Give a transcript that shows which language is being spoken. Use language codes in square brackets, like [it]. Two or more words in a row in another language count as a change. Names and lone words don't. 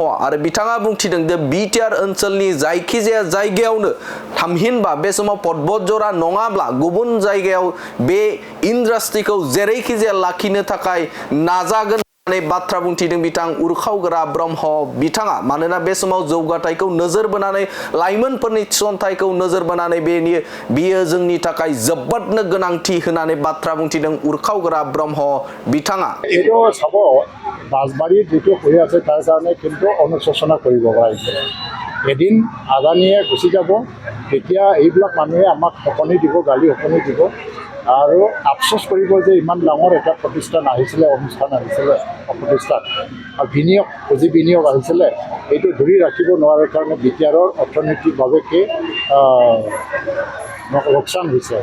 [brx] आरो बिथाङा बुंथिदों जे बिटिआर ओनसोलनि जायखिजाया जायगायावनो थामहिनबा बे समाव पद्मजरा नङाब्ला गुबुन जायगायाव बे इन्डास्ट्रिखौ जेरैखि जाया लाखिनो थाखाय नाजागोन होननानै बाथ्रा बुंथिदों बिथां उरखावग्रा ब्रह्म बिथाङा। मानोना बे समाव जौगाथायखौ नोजोर बोनानै लाइमोनफोरनि थिसनथायखौ नोजोर बोनानै बियो जोंनि थाखाय जोबोदनो गोनांथि होननानै बाथ्रा बुंथिदों उरखावग्रा ब्रह्म बिथाङा। [as] এইটো চাব বাছবাৰীত যিটো হৈ আছে তাৰ কাৰণে কিন্তু অনুশোচনা কৰিব পাৰিছে। এদিন আদানীয়ে গুচি যাব তেতিয়া এইবিলাক মানুহে আমাক শকনি দিব, গালি শকনি দিব আৰু আফচোচ কৰিব যে ইমান ডাঙৰ এটা প্ৰতিষ্ঠান আহিছিলে, অনুষ্ঠান আহিছিলে প্ৰতিষ্ঠান আৰু পুঁজি বিনিয়োগ আহিছিলে, এইটো ধৰি ৰাখিব নোৱাৰাৰ কাৰণে বিটিআৰৰ অৰ্থনৈতিকভাৱে কি লোকচান হৈছে।